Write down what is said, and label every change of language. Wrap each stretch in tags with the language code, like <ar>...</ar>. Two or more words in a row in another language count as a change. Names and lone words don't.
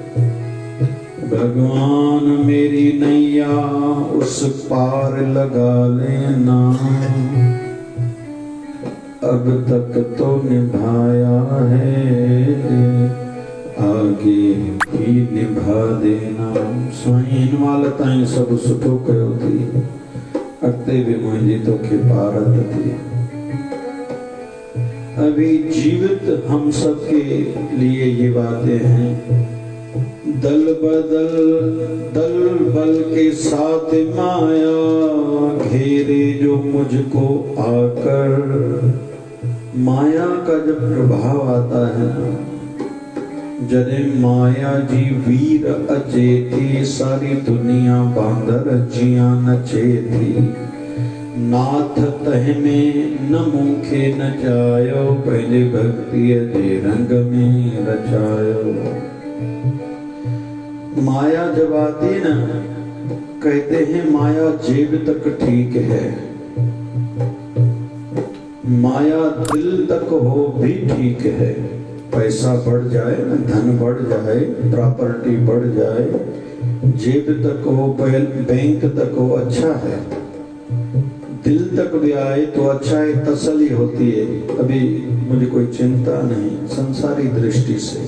<hi>भगवान मेरी नैया उस पार लगा लेना, अब तक तो निभाया है आगे भी निभा देना।</hi> <sd>साईं वालताएं सब सुठो कयो थी, अॻिते भी मुंहिंजी तोखे पारत थी।</sd> <hi>अभी जीवित हम सब के लिए ये बातें हैं, दल बल के साथ माया घेरे जो मुझको आकर, माया का जब प्रभाव आता है ना,</hi> <sd>जरे माया जी वीर अचे थी, सारी दुनिया बांदर जिया नचे थी, नाथ तह में न मूखे नचायो, पहले भक्ति जे रंग में रचायो।</sd> <hi>माया जब आती ना, कहते हैं माया जेब तक ठीक है, माया दिल तक हो भी ठीक है, पैसा बढ़ जाए, धन बढ़ जाए, प्रॉपर्टी बढ़ जाए, जेब तक हो, बैंक तक हो, अच्छा है, दिल तक भी आए तो अच्छा है, तसल्ली होती है, अभी मुझे कोई चिंता नहीं संसारी दृष्टि से।</hi>